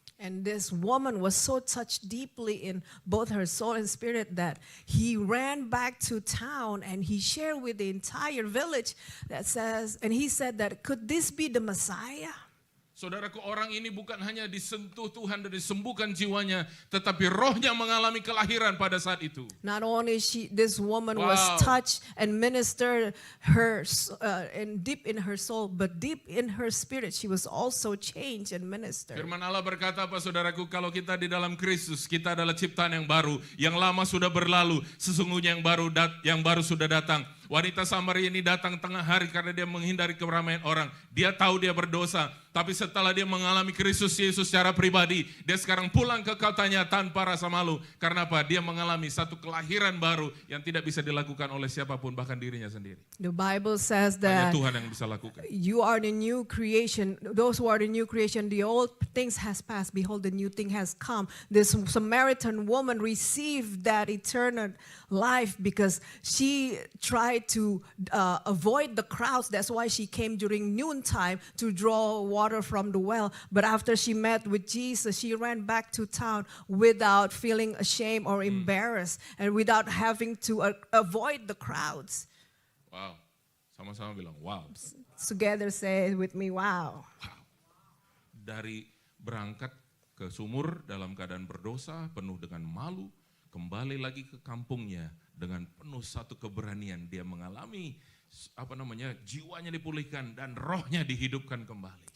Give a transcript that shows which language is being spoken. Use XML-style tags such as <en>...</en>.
<en>And this woman was so touched deeply in both her soul and spirit that he ran back to town and he shared with the entire village and he said that, could this be the Messiah?</en> <id>Saudaraku, orang ini bukan hanya disentuh Tuhan dan disembuhkan jiwanya, tetapi rohnya mengalami kelahiran pada saat itu.</id> <en>Not only this woman was touched and ministered her and deep in her soul, but deep in her spirit, she was also changed and ministered.</en> <id>Firman Allah berkata apa saudaraku, kalau kita di dalam Kristus, kita adalah ciptaan yang baru, yang lama sudah berlalu, sesungguhnya yang baru sudah datang. Wanita Samaria ini datang tengah hari karena dia menghindari keramaian orang. Dia tahu dia berdosa, tapi setelah dia mengalami Kristus Yesus secara pribadi, dia sekarang pulang ke kotanya tanpa rasa malu. Karena apa? Dia mengalami satu kelahiran baru yang tidak bisa dilakukan oleh siapapun, bahkan dirinya sendiri.</id> <en>The Bible says</en> <id>Hanya</id> <en>that</en> <id>Tuhan yang bisa lakukan.</id> <en>you are the new creation. Those who are the new creation, the old things has passed. Behold, the new thing has come. This Samaritan woman received that eternal life because she tried to avoid the crowds. That's why she came during noontime to draw water from the well. But after she met with Jesus, she ran back to town without feeling ashamed or embarrassed and without having to avoid the crowds.</en> <id>Wow, sama-sama bilang wow.</id> <en>Together say it with me, wow. Wow.</en> <id>Dari berangkat ke sumur dalam keadaan berdosa, penuh dengan malu, kembali lagi ke kampungnya dengan penuh satu keberanian, dia mengalami jiwanya dipulihkan dan rohnya dihidupkan kembali.</id>